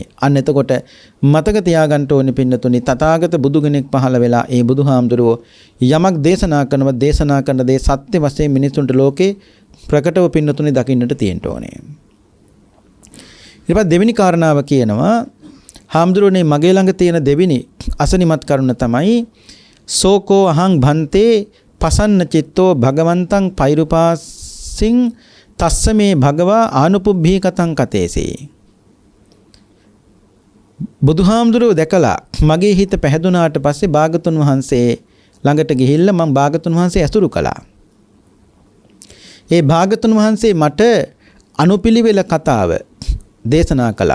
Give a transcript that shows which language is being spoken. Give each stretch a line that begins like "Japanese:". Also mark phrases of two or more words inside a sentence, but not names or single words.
Sinhala: අන්න එතකොට මතක තියාගන්න ඕනේ පින්නතුනි තථාගත බුදු කෙනෙක් පහළ වෙලා ඒ බුදුහාමුදුරුවෝ යමක් දේශනා කරන දේ සත්‍ය වශයෙන් මිනිසුන්ට ලෝකේ ප්‍රකටව පින්නතුනි දකින්නට තියෙන්න ඕනේ. ඊට පස්සේ දෙවෙනි කාරණාව කියනවා හාමුදුරුවනේ මගේ ළඟ තියෙන දෙවෙනි අසනිමත් කරුණ තමයි
Pali: සෝකෝ අහං භන්තේ පසන්න චිත්තෝ භගවන්තං පෛරුපාසින් තස්ස මේ භගවා ආනුපුබ්බී කතං කතේසේ.
Sinhala: බුදුහාමුදුරුවෝ දැකලා මගේ හිත පැහැදුනාට පස්සේ භාගතුන් වහන්සේ ළඟට ගිහිල්ලා මම භාගතුන් වහන්සේ ඇසුරු කළා. ඒ භාගතුන් වහන්සේ මට අනුපිළිවෙල කතාව දේශනා කළා.